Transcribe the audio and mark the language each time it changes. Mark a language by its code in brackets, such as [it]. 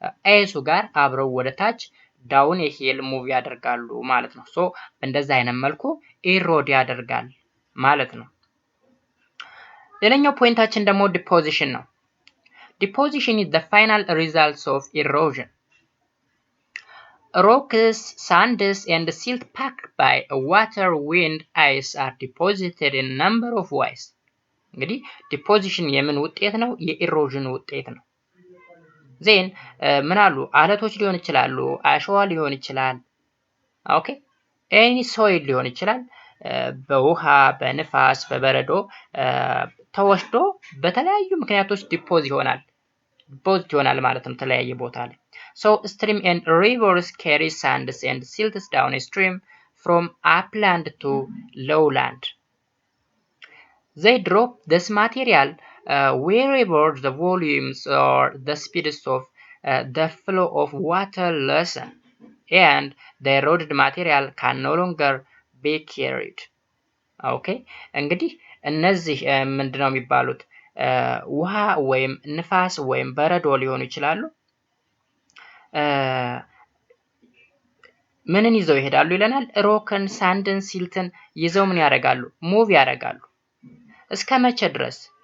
[am] አይሱ ጋር አብረው ወደ ታች ዳውን የሂል ሙቭ ያደርጋሉ ማለት ነው። ሶ እንደዛ አይነት መልኩ ኢሮድ ያደርጋል ማለት ነው። ሌላኛው ፖይንታችን ደግሞ ዲፖዚሽን ነው። ዲፖዚሽን [en] is the final results of erosion. Rocks, sands, and silt packed by water, wind, ice are deposited in a number of ways. [am] እንግዲህ ዲፖዚሽን የምን ውጤት ነው? የኢሮዥን ውጤት ነው። ዜን ምን አሉ? አለቶች ሊሆን ይችላሉ፣ አሸዋ ሊሆን ይችላል፣ ኦኬ ኤኒ ሶይል ሊሆን ይችላል። በውሃ በንፋስ በበረዶ ተወስዶ በተለያዩ ምክንያቶች ዲፖዝ ይሆናል ማለት ነው ተለያየ ቦታ ላይ። [en] So stream and rivers carry sands and silts downstream from upland to lowland. They drop this material wherever the volumes or the speeds of the flow of water lessen, and the eroded material can no longer be carried. [am] ኦኬ እንግዲህ እነዚህ ምንድነው የሚባሉት? ውሃ ወይም ንፋስ ወይም በረዶ ሊሆኑ ይችላሉ። ምንን ይዘው ይሄዳሉ ይለናል? ሮክን፣ ሳንድን፣ ሲልትን ይዘው ምን ያደርጋሉ? ሙቭ ያደርጋሉ። እስከ መቼ ድረስ?